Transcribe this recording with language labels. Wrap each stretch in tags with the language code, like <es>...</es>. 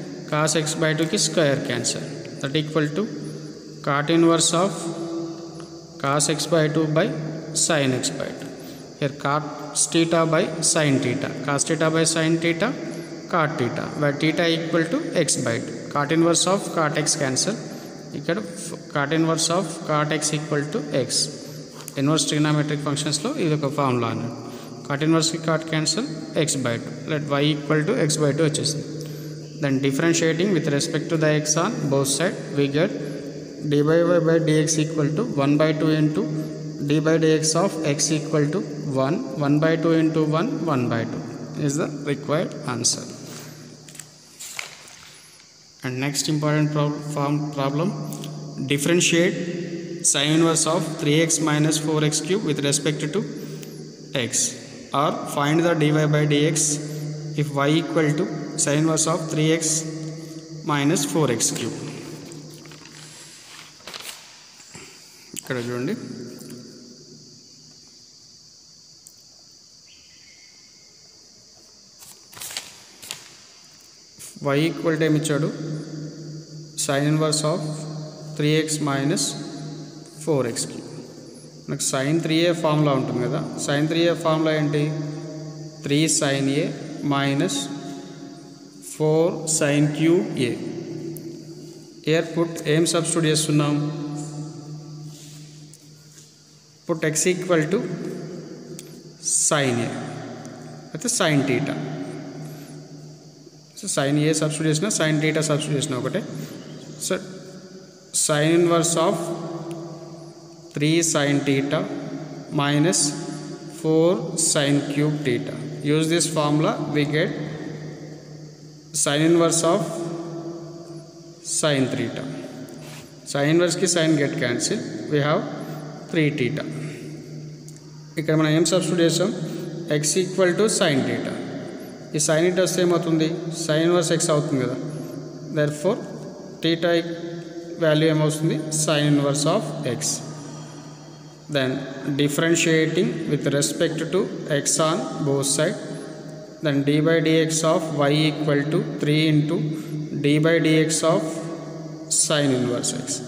<en>Cos x by 2 की square cancel. That equal to cot inverse of cos x by 2 by sin x by 2. Here cos theta by sin theta. Cos theta by sin theta, cot theta, where theta equal to x by 2. Cot inverse of cot x cancel.</en> <te>ఇక్కడ</te> <en>cot inverse of cot x equal to x.</en> <te>Inverse trigonometric functions లో ఇది ఒక formula అన్నట్టు.</te> <en>cot inverse की cot cancel, x by 2. Let y equal to x by 2</en> <te>వచ్చేసింది.</te> <en>Then differentiating with respect to the x on both sides, we get dy by dx equal to 1 by 2 into d by dx of x equal to 1 by 2 into 1 by 2 is the required answer. And next important problem, differentiate sin inverse of 3x minus 4x cube with respect to x, or find the dy by dx if y equal to sin inverse of 3x minus 4x cube.</en> <te>ఇక్కడ చూడండి, y equal to ఏమి ఇచ్చాడు, sin inverse of 3x minus 4x cube. మనకు sin 3a formula ఉంటుంది కదా, sin 3a formula ఏంటి, 3 sin a minus 4 sin cube a.</te> <en>Here put ఏం substitute చేస్తున్నాం, put x equal to sin a అయితే sin theta. So sin a substitute చేసిన, sin theta substitute చేసిన ఒకటే. So sin inverse of 3 sin theta minus 4 sin cube theta. Use this formula, we get sin inverse of sin theta. Sin inverse की sin get cancel, we have 3 theta. ఇక్కడ మనం ఏం substitute చేసాం, x equal to sin theta. ఈ sin theta</en> <te>వస్తే ఏమవుతుంది,</te> <en>sin inverse x అవుతుంది కదా. Therefore theta value ఏమవుతుంది, sin inverse of x. Then differentiating with respect to x on both sides, then d by dx of y equal to 3 into d by dx of sin inverse x.</en>